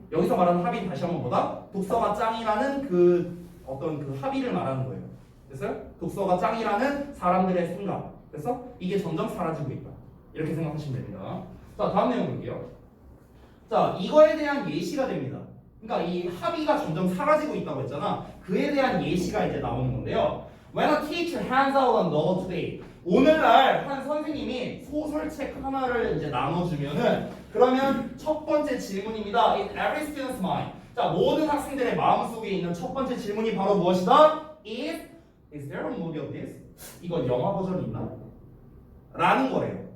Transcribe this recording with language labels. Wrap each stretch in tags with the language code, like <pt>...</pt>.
<ko>여기서 말하는 합의는 다시 한번 뭐다? 독서가 짱이라는 그 어떤 그 합의를 말하는 거예요. 됐어요? 독서가 짱이라는 사람들의 생각. 그래서 이게 점점 사라지고 있다. 이렇게 생각하시면 됩니다. 자, 다음 내용 볼게요. 자, 이거에 대한 예시가 됩니다. 그러니까 이 합의가 점점 사라지고 있다고 했잖아. 그에 대한 예시가 이제 나오는 건데요.</ko> <en>When a teacher hands out a novel today.</en> <ko>오늘날 한 선생님이 소설책 하나를 이제 나눠주면은 그러면 첫 번째 질문입니다.</ko> <en>In every student's mind.</en> <ko>자, 모든 학생들의 마음속에 있는 첫 번째 질문이 바로 무엇이다?</ko> <en>Is there a movie of this?</en> <ko>이거 영화 버전이 있나? 라는 거래요.</ko>